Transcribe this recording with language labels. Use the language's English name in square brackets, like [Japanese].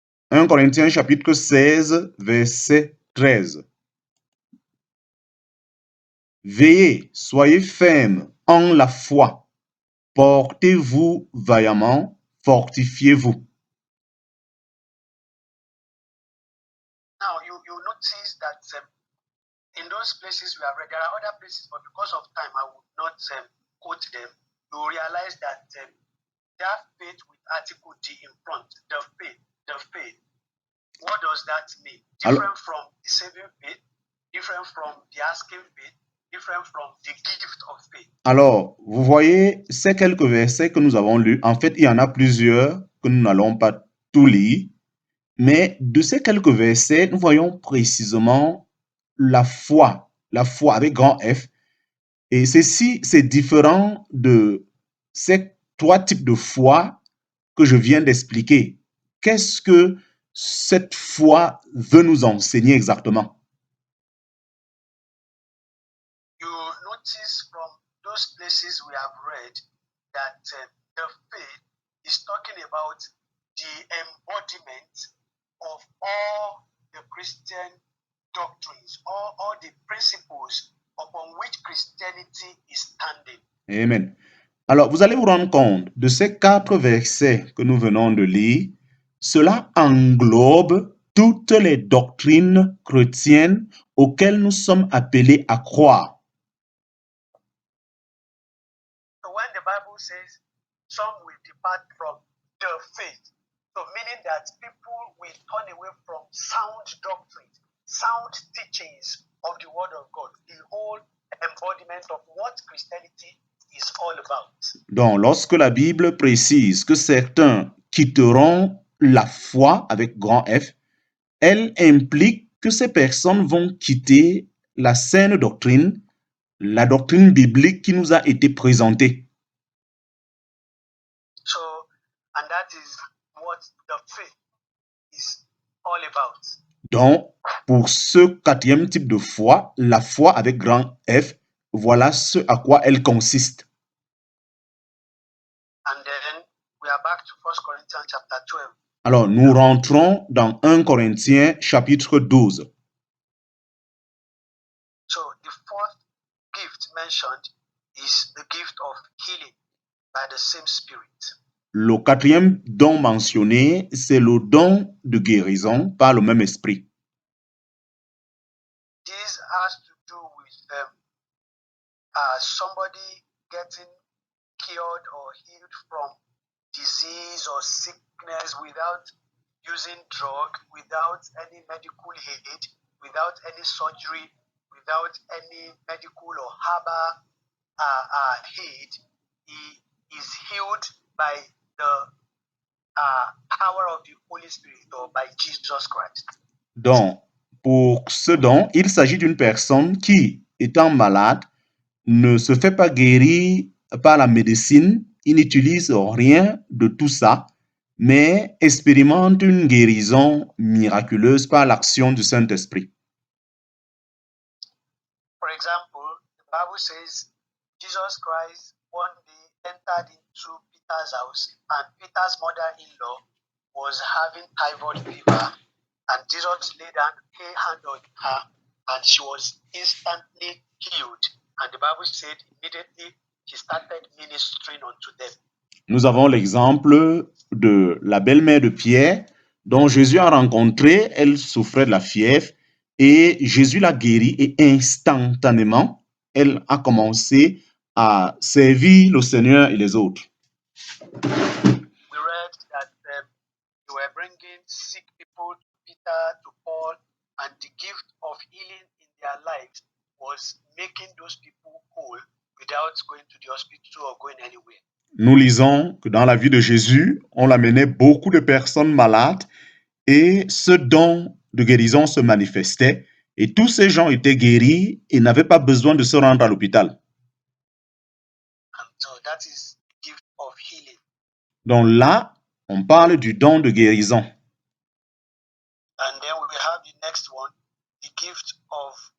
[French] 1 Corinthiens chapitre 16, verset 13. Veillez, soyez fermes en la foi. Portez-vous vaillamment, fortifiez-vous. [English] Now, you notice that in those places we have read, there are other places, but because of time, I would not quote them. You realize that that faith with article D in front, the faith. What does that mean? Different from the saving faith, different from the asking faith, different from the gift of faith. [French] Alors, vous voyez, ces quelques versets que nous avons lus, en fait, il y en a plusieurs que nous n'allons pas tout lire, mais de ces quelques versets, nous voyons précisément la foi avec grand F. Et ceci, c'est différent de ces 3 types de foi que je viens d'expliquer. Qu'est-ce que cette foi veut nous enseigner exactement? [English] You notice from those places we have read that the faith is talking about the embodiment of all the Christian doctrines, all the principles upon which Christianity is standing. Amen. [French] Alors, vous allez vous rendre compte de ces 4 versets que nous venons de lire, cela englobe toutes les doctrines chrétiennes auxquelles nous sommes appelés à croire. [English] So when the Bible says some will depart from the faith, so meaning that people will turn away from sound doctrines, sound teachings of the Word of God, the whole embodiment of what Christianity is all about. [French] Donc, lorsque la Bible précise que certains quitteront la foi avec grand F, elle implique que ces personnes vont quitter la saine doctrine, la doctrine biblique qui nous a été présentée. [English] So, and that is what the faith is all about. [French] Donc, pour ce 4e type de foi, la foi avec grand F, voilà ce à quoi elle consiste. [English] And then we are back to 1 Corinthians chapter 12. [French] Alors, nous rentrons dans 1 Corinthiens chapitre 12. [English] So, the fourth gift mentioned is the gift of healing by the same Spirit. [French] Le 4e don mentionné, c'est le don de guérison par le même esprit. [English] This has to do with somebody getting cured or healed from disease or sickness without using drug, without any medical aid, without any surgery, without any medical or herbal aid. He is healed by the power of the Holy Spirit or by Jesus Christ. [French] Donc, pour ce don, il s'agit d'une personne qui, étant malade, ne se fait pas guérir par la médecine, il n'utilise rien de tout ça, mais expérimente une guérison miraculeuse par l'action du Saint-Esprit. [English] For example, the Bible says Jesus Christ one day entered into Peter's house, and Peter's mother-in-law was having typhoid fever, and Jesus laid a hand on her, and she was instantly healed. And the Bible said immediately she started ministering unto them. [French] Nous avons l'exemple de la belle-mère de Pierre, dont Jésus a rencontré, elle souffrait de la fièvre, et Jésus l'a guérie, et instantanément, elle a commencé à servir le Seigneur et les autres. [English] We read that they were bringing sick people to Peter, to Paul, and the gift of healing in their lives was making those people whole without going to the hospital or going anywhere. [French] Nous lisons que dans la vie de Jésus, on l'amenait beaucoup de personnes malades et ce don de guérison se manifestait et tous ces gens étaient guéris et n'avaient pas besoin de se rendre à l'hôpital. [English] And so that is gift of healing. [French] Donc là, on parle du don de guérison. [English] And then we have the next one, the gift of